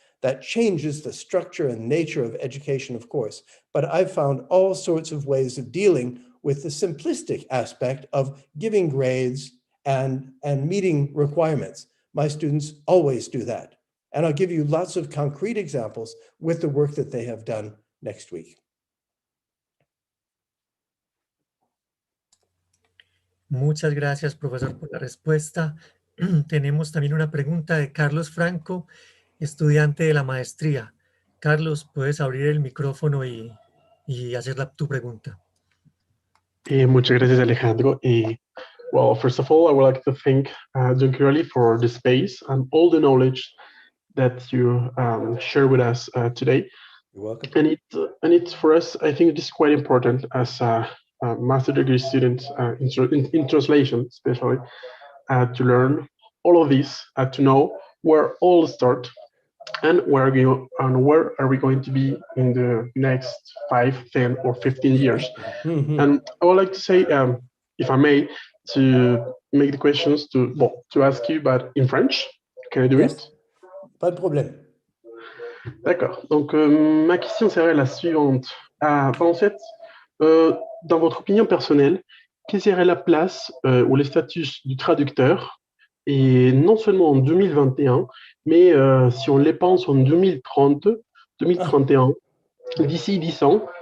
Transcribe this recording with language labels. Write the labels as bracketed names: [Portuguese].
[English] That changes the structure and nature of education, of course, but I've found all sorts of ways of dealing with the simplistic aspect of giving grades and meeting requirements. My students always do that. And I'll give you lots of concrete examples with the work that they have done next week. [Spanish] Muchas gracias, profesor, por la respuesta. Tenemos también una pregunta de Carlos Franco, estudiante de la maestría. Carlos, puedes abrir el micrófono y hacer tu pregunta. Muchas gracias, Alejandro. [English] Well, first of all, I would like to thank John Curley for the space and all the knowledge that you share with us today. You're welcome. And it's for us, I think it is quite important as a master degree student in translation, especially, to learn all of this, to know where all start and where are we going to be in the next 5, 10, or 15 years. Mm-hmm. And I would like to say, if I may, to make the questions to ask you, but in French. Can I do it? [French] Pas de problème. D'accord. Donc, ma question serait la suivante. En fait, dans votre opinion personnelle, quelle serait la place ou le statut du traducteur, et non seulement en 2021, mais si on les pense en 2030, 2031, d'ici 10 ans,